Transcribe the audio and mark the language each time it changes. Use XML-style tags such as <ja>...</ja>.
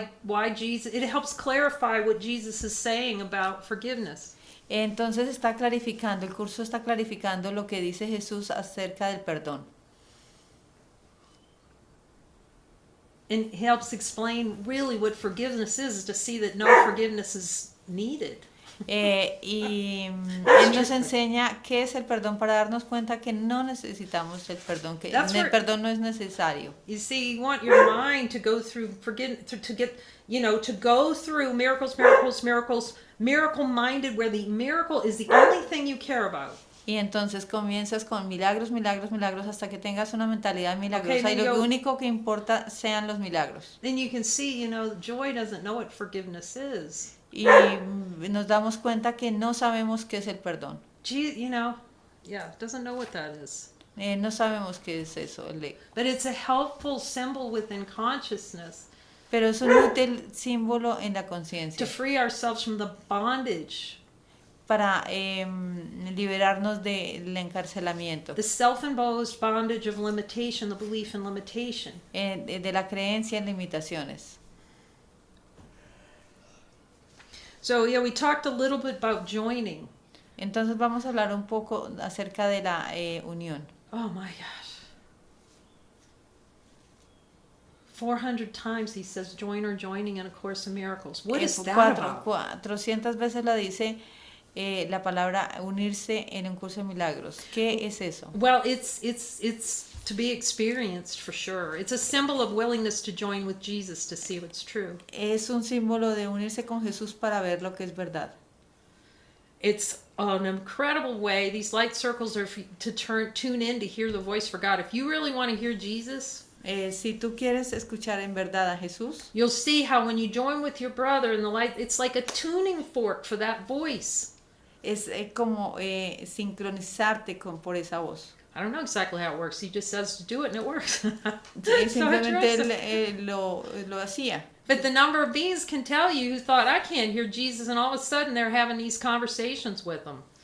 <en>Why Jesus, it helps clarify what Jesus is saying about forgiveness.</en> <es>entonces está clarificando, el curso está clarificando lo que dice Jesús acerca del perdón.</es> <en>And it helps explain really what forgiveness is to see that no forgiveness is needed.</en> <es>Y Él nos enseña qué es el perdón para darnos cuenta que no necesitamos el perdón, que el perdón no es necesario.</es> <en>You see, you want your mind to go through to get, you know, to go through miracles, miracle-minded, where the miracle is the only thing you care about.</en> <es>Y entonces comienzas con milagros, milagros, milagros, hasta que tengas una mentalidad milagrosa,</es> <en>Okay,</en> <es>y lo único que importa sean los milagros.</es> <en>Then you can see, you know, joy doesn't know what forgiveness is.</en> <es>Y nos damos cuenta que no sabemos qué es el perdón.</es> <en>You know, yeah, doesn't know what that is.</en> <es>No sabemos qué es eso.</es> <en>But it's a helpful symbol within consciousness.</en> <es>Pero es un útil símbolo en la conciencia.</es> <en>To free ourselves from the bondage.</en> <es>Para liberarnos del encarcelamiento.</es> <en>The self-imposed bondage of limitation, the belief in limitation.</en> <es>De la creencia en limitaciones.</es> <en>So, yeah, we talked a little bit about joining.</en> <es>Entonces vamos a hablar un poco acerca de la unión.</es> <en>Oh my gosh. 400 times he says join or joining in A Course in Miracles. What is that about?</en> <es>400 veces la dice la palabra unirse en un curso de milagros. ¿Qué es eso?</es> <en>Well, it's to be experienced for sure. It's a symbol of willingness to join with Jesus to see what's true. Es un símbolo de unirse con Jesús para ver lo que es verdad. It's an incredible way. These light circles are to tune in to hear the voice for God. If you really want to hear Jesus,</en> <es>si tú quieres escuchar en verdad a Jesús,</es> <en>you'll see how when you join with your brother in the light, it's like a tuning fork for that voice.</en> <es>Es como sincronizarte por esa voz.</es> <en>I don't know exactly how it works. He just says to do it and it works.</en> <es>Simplemente él lo hacía.</es> <en>But the number of beings can tell you who thought, I can't hear Jesus, and all of a sudden they're having these conversations with him.</en>